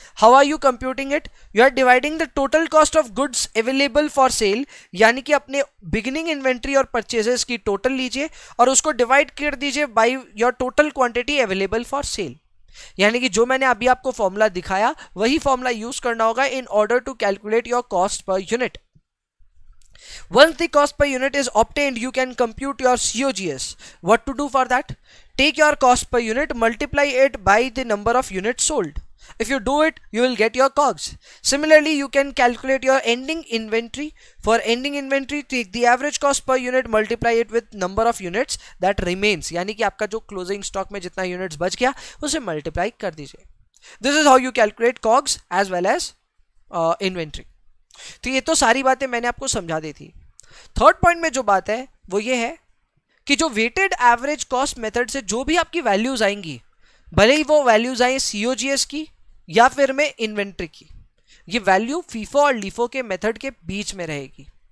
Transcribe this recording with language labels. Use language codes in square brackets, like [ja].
[en] how are you computing it, you are dividing the total cost of goods available for sale, [hi] यानी कि अपने beginning inventory और purchases की total लीजिए और उसको डिवाइड कर दीजिए [en] By your total quantity available for sale. [hi] यानी कि जो मैंने अभी आपको फॉर्मूला दिखाया वही फॉर्मूला यूज करना होगा [en] In order to calculate your cost per unit. Once the cost per unit is obtained, you can compute your COGS. What to do for that? Take your cost per unit, multiply it by the number of units sold. If you do it, you will get your COGS. Similarly, you can calculate your ending inventory. For ending inventory, take the average cost per unit, multiply it with number of units that remains. [hi] यानी कि आपका जो closing stock में जितना units बच गया उसे multiply कर दीजिए। [en] This is how you calculate COGS as well as inventory. [hi] तो ये तो सारी बातें मैंने आपको समझा दी थी। थर्ड पॉइंट में जो बात है वो ये है कि जो वेटेड एवरेज कॉस्ट मेथड से जो भी आपकी वैल्यूज आएंगी, भले ही वो वैल्यूज आए सीओजीएस की या फिर में इन्वेंट्री की, ये वैल्यू फीफो और लीफो के मेथड के बीच में रहेगी।